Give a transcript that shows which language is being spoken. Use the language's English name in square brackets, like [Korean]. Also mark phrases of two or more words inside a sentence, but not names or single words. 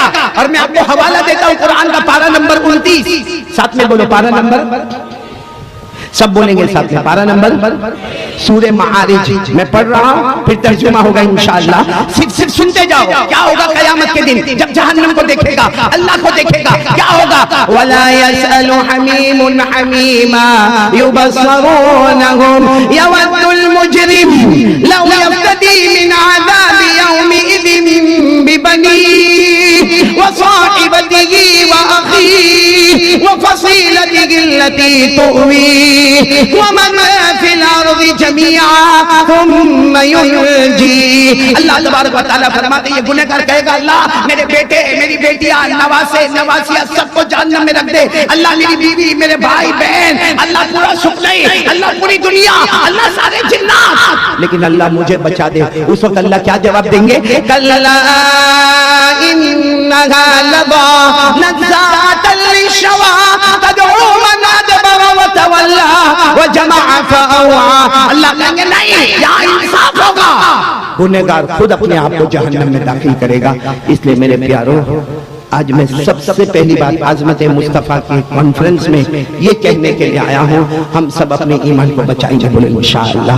[Hindi] और मैं आपको हवाला देता हूँ कुरान का, पारा नंबर 29, साथ में बोलो पारा नंबर, सब बोलेंगे साथ में, पारा नंबर, सूरे मारिज। मैं पढ़ रहा हूँ, फिर तर्जुमा होगा [Arabic] إن شاء الله, [Hindi] सिर्फ सुनते जाओ। क्या होगा कयामत के दिन जब जहन्नम को देखेगा, अल्लाह को देखेगा, क्या होगा? [Arabic] ولا يسأل حميم حميما يبصرونهم يود المجرم لو يفتدي من عذاب يومئذ ببنيه وصاحبته وأخيه وفصيلته التي تؤويه ومن في الأرض جميعا ثم ينجيه. [Hindi] अल्लाह [Arabic] تبارك وتعالى [Hindi] फरमाते ये गुनहगार कहेगा अल्लाह मेरे बेटे, मेरी बेटियां, नवासे, नवासियां सबको जहन्नम में रख दे, अल्लाह मेरी बीवी, मेरे भाई बहन, अल्लाह पूरा सुख नहीं, अल्लाह पूरी दुनिया, अल्लाह सारे जिन्नात, लेकिन अल्लाह मुझे बचा दे। उस वक्त अल्लाह क्या जवाब देंगे? [Arabic] كلا إنها لظى نزاعة للشوى تدعو من أدبر وتولى وجمع فأوعى. [Hindi] अल्लाह कहेंगे नहीं, यहाँ इंसाफ होगा, गुनहगार खुद अपने आप को जहन्नम में दाखिल करेगा। इसलिए मेरे प्यारों, आज मैं सबसे पहली बात आजमत मुस्तफ़ा की कॉन्फ्रेंस में ये कहने के लिए आया हूँ, हम सब अपने ईमान को बचाएंगे, बोले [Arabic] إن شاء الله.